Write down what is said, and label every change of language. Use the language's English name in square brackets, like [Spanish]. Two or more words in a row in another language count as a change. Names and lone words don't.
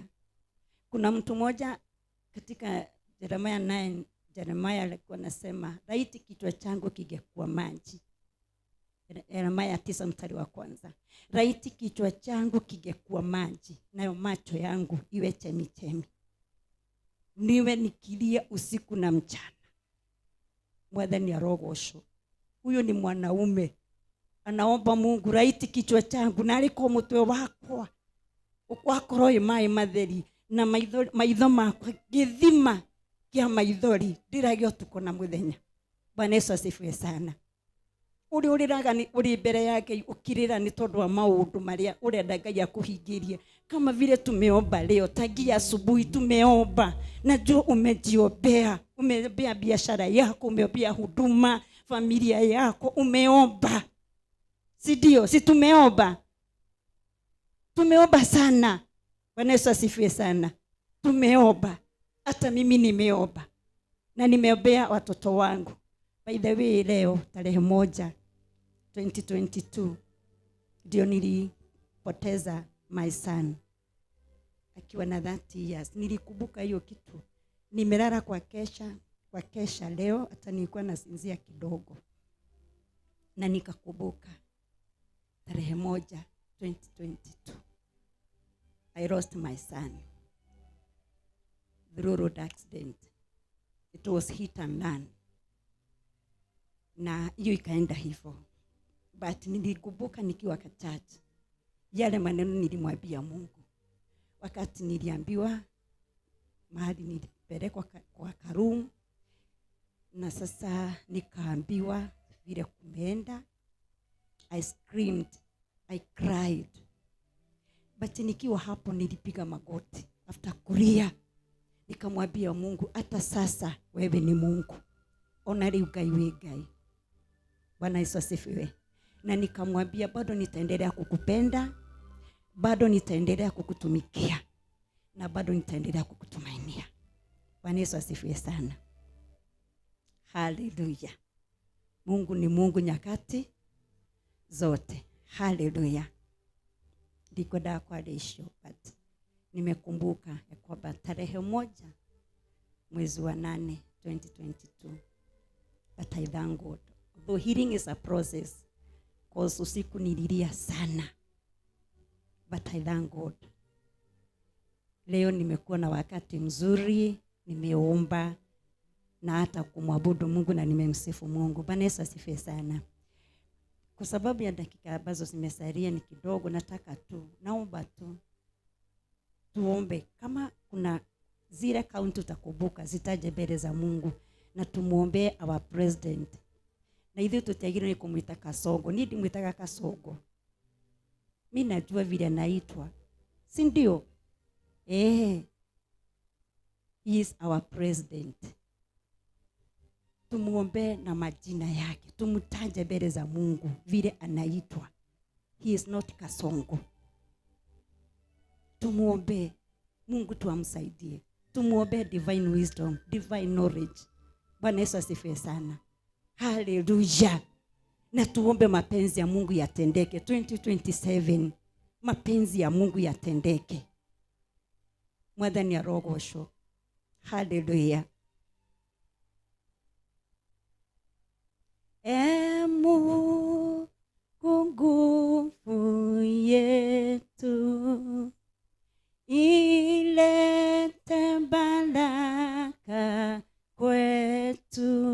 [Swahili] Kuna mtu mmoja katika Jeremiah 9, Jeremiah alikuwa anasema, laiti kichwa changu kingekuwa maji. Jeremiah 9 mstari wa kwanza. Laiti kichwa changu kingekuwa maji, nayo macho yangu iwe chemichemi. Niwe nikilia usiku na mchana. [Kikuyu] Mwathani arogocwo. [Swahili] Huyo ni mwanaume. Anaomba Mungu, laiti kichwa changu [Kikuyu] na aliko mutwe wakwa ukwakorwo imai matheri na maitho makwa githima kia maithori ndiragio tuko na muthenya. [Swahili] Bwana Yesu asifiwe sana. [Kikuyu] Uriraga ni uri mbere yake ukirira ni tondu wa maundu maria urenda Ngai akuhingirie. [Swahili] Kama vile tumeomba leo tangia asubuhi tumeomba. Najua umejiombea, umeombea biashara yako, umeombea huduma, familia yako, umeomba. Si ndio? Si tumeomba? Tumeomba sana. Bwana Yesu asifiwe sana. Tumeomba. Hata mimi nimeomba. Na nimeombea watoto wangu. [English] By the way, [Swahili] leo tarehe 1 2022 ndio nilipoteza [English] my son [Swahili] akiwa na [English] 30 years. [Swahili] Nilikumbuka hiyo kitu. Nimelala kwa kesha leo, hata nilikuwa nasinzia kidogo. Na nikakumbuka tarehe 1 2022 [English] I lost my son through road accident. It was hit and run. [Swahili] Na hiyo ikaenda hivyo. But nilikumbuka nikiwa kachache yale maneno nilimwambia Mungu. Wakati niliambiwa mahali nilipelekwa kwa Karumu, na sasa nikaambiwa vile kumeenda. [English] I screamed, I cried. [Swahili] But nikiwa hapo nilipiga magoti. After kulia nikamwambia Mungu, hata sasa wewe ni Mungu. Ona leo Ngai. Bwana Yesu asifiwe. Na nikamwambia bado nitaendelea kukupenda, bado nitaendelea kukutumikia, na bado nitaendelea kukutumainia. Bwana Yesu asifiwe sana. Hallelujah. Mungu ni Mungu nyakati zote. Hallelujah. Ndiko da kwa desho, but nimekumbuka ya kwamba tarehe 1 mwezi wa 8 2022. [English] But I thank God. Though healing is a process, cause [Swahili] usiku nililia sana. [English] But I thank God. [Swahili] Leo nimekuwa na wakati mzuri, nimeomba na hata kumwabudu Mungu na nimemsifu Mungu. Bwana Yesu asifiwe sana. Kwa sababu ya dakika ambazo zimesalia ni kidogo, nataka tu, naomba tu tuombe. Kama kuna zile kaunti utakumbuka, zitaje mbele za Mungu na tumuombe [English] our president. [Swahili] Na hivi tutagirani kumuita Kasongo. [Kikuyu] Nidi muitaka Kasongo. [Swahili] Mimi najua vile anaitwa. Si ndio? [English] He is our president. [Swahili] Tumuombe na majina yake. Tumutaje mbele za Mungu vile anaitwa. [English] He is not Kasongo. [Swahili] Tumuombe Mungu tuamsaidie. Tumuombe [English] divine wisdom, divine knowledge. [Swahili] Bwana Yesu asifiwe sana. Hallelujah. Na tuombe mapenzi ya Mungu yatendeke 2027. Mapenzi ya Mungu yatendeke. [Kikuyu] Mwathani arogocwo. [Swahili] Hallelujah. Mungu nguvu yetu, ilete baraka kwetu,